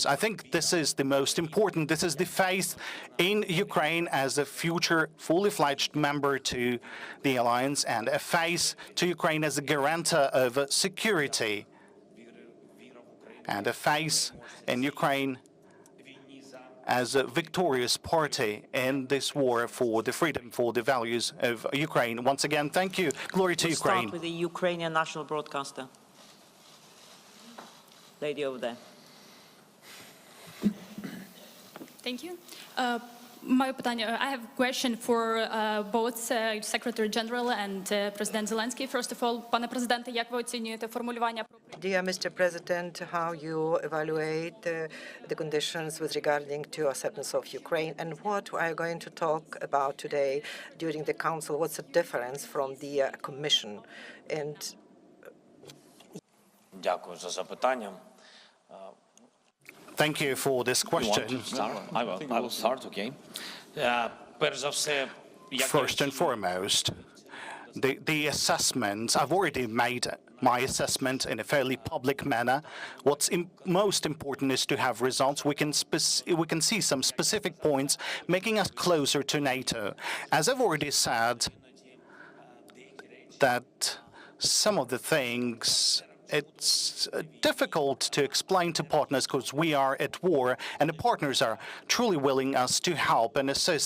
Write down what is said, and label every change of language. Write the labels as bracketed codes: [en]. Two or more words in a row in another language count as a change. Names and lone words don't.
[en] I think this is the most important. This is the faith in Ukraine as a future fully-fledged member to the alliance, and a faith to Ukraine as a guarantor of security, and a faith in Ukraine as a victorious party in this war for the freedom, for the values of Ukraine. Once again, thank you. Glory to Ukraine. Start with the Ukrainian national broadcaster. Lady over there. Thank you. [uk] Моє питання, [en] I have a question for both Secretary General and President Zelensky. First of all, [uk] пане президенте, як ви оцінюєте формулювання? [en] Dear Mr. President, how you evaluate the conditions with regarding to acceptance of Ukraine, and what are you going to talk about today during the Council? What's the difference from the Commission? And [uk] Дякую за запитання. [en] Thank you for this question. I will start, [uk] okay. Перш за все, [en] First and foremost, the assessments, I've already made my assessment in a fairly public manner. What's most important is to have results. We can see some specific points making us closer to NATO. As I've already said, that some of the things, it's difficult to explain to partners because we are at war, and the partners are truly willing us to help and assist.